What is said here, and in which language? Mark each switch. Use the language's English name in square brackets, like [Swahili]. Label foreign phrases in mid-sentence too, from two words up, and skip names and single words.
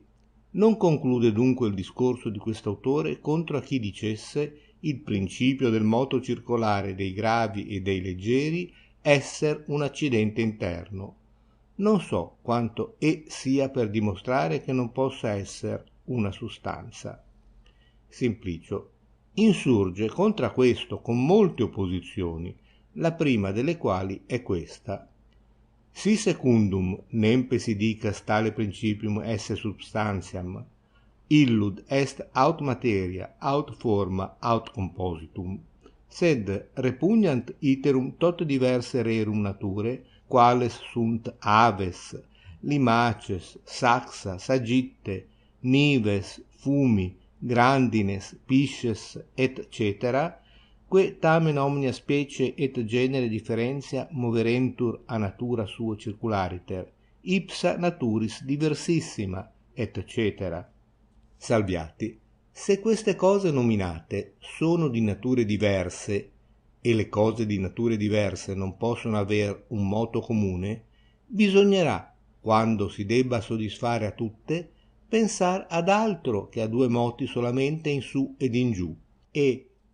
[Italian] Non conclude dunque il discorso di quest'autore contro a chi dicesse il principio del moto circolare dei gravi e dei leggeri esser un accidente interno. Non so quanto E sia per dimostrare che non possa esser una sustanza. Simplicio insurge contra questo con molte opposizioni, la prima delle quali è questa. [Latin] Si secundum nempe si dicas tale principium esse substantiam, illud est aut materia, aut forma, aut compositum, sed repugnant iterum tot diverse rerum nature, quales sunt aves, limaces, saxa, sagitte, nives, fumi, grandines, pisces, etc., que tamen omnia specie et genere differentia moverentur a natura suo circulariter, ipsa naturis diversissima, etc. [Italian] Salviati, se queste cose nominate sono di nature diverse, e le cose di nature diverse non possono aver un moto comune, bisognerà, quando si debba soddisfare a tutte, pensar ad altro che a due moti solamente in su ed in giù, e